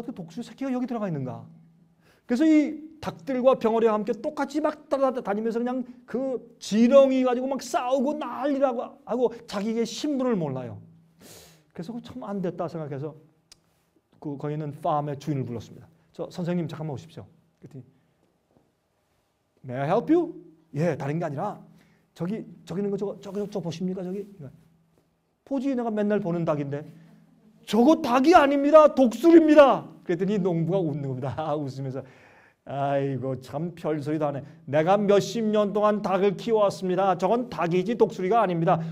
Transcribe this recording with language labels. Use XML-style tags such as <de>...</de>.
<ko>어떻게 독수리 새끼가 여기 들어가 있는가? 그래서 이 닭들과 병아리와 함께 똑같이 막 따라다니면서 그냥 그 지렁이 가지고 막 싸우고 난리라고 하고 자기의 신분을 몰라요. 그래서 참 안 됐다 생각해서 거기 있는 팜의 주인을 불렀습니다. 저 선생님 잠깐만 오십시오. 그랬더니</ko> <en>May I help you?</en> <ko>예, 다른 게 아니라 저기 있는 거 저거 보십니까 저기? 포지 내가 맨날 보는 닭인데 저거 닭이 아닙니다. 독수리입니다. 그랬더니 농부가 웃는 겁니다. 웃으면서 아이고 참 별소리도 안 해. 내가 몇십 년 동안 닭을 키워왔습니다. 저건 닭이지 독수리가 아닙니다.</ko>